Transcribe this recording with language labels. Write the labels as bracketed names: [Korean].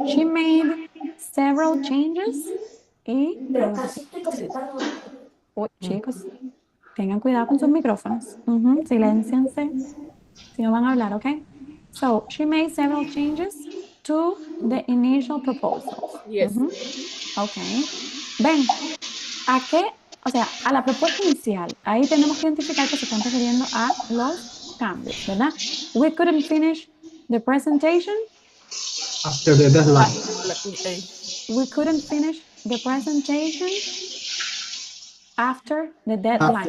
[English] She made several changes. [Spanish] Y, uy, chicos, tengan cuidado con sus micrófonos. Silénciense. Si no van a hablar, ok? [English] So, she made several changes to the initial proposal. Yes. [Spanish] Ok. Ven, ¿a qué? O sea, a la propuesta inicial. Ahí tenemos que identificar que se están refiriendo a los cambios, ¿verdad? [English] We couldn't finish the presentation. After the deadline. We couldn't finish the presentation after the deadline.